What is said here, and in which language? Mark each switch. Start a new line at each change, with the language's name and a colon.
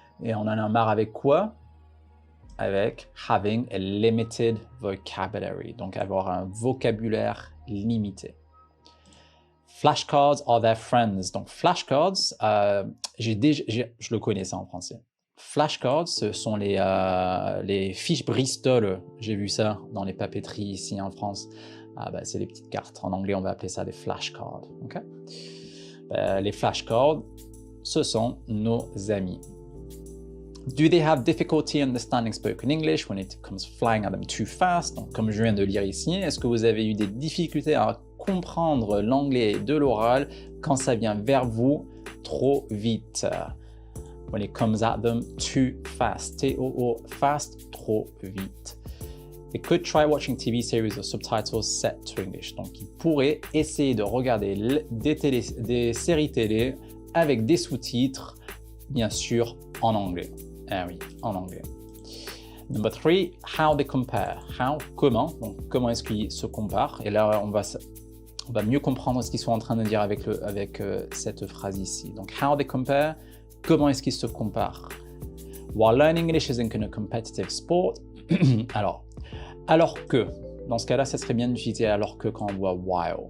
French: Et on en a marre avec quoi? Avec
English: having a limited vocabulary,
French: donc avoir un vocabulaire limité.
English: Flashcards are their friends.
French: Donc, flashcards, je le connais ça en français. Flashcards, ce sont les fiches Bristol. J'ai vu ça dans les papeteries ici en France. C'est les petites cartes. En anglais, on va appeler ça des flashcards. Okay? Les flashcards, ce sont nos amis.
English: Do they have difficulty understanding spoken English when it comes flying at them too fast?
French: Donc, comme je viens de lire ici, est-ce que vous avez eu des difficultés à comprendre l'anglais de l'oral quand ça vient vers vous trop vite?
English: When it comes at them too fast. T-O-O, fast,
French: trop vite.
English: They could try watching TV series or subtitles set to English.
French: Donc, ils pourraient essayer de regarder des séries télé avec des sous-titres, bien sûr, en anglais. Ah oui, en anglais.
English: Number 3, how they compare. How, comment.
French: Donc, comment est-ce qu'ils se comparent? Et là, on va mieux comprendre ce qu'ils sont en train de dire avec cette phrase ici. Donc,
English: how they compare,
French: comment est-ce qu'ils se comparent?
English: While learning English isn't a competitive sport.
French: Alors que, dans ce cas-là, ça serait bien d'utiliser alors que quand on voit while.